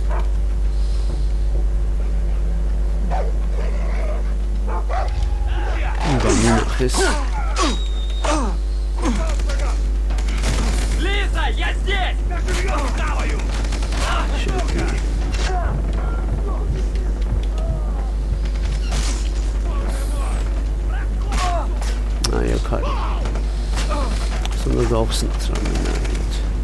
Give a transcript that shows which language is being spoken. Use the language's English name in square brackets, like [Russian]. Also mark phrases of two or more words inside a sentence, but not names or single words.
[Georgian] გამინახეს. [Russian] Лиза, я здесь! [Georgian] აი აქ არის. სულ გავხსნათ რამე.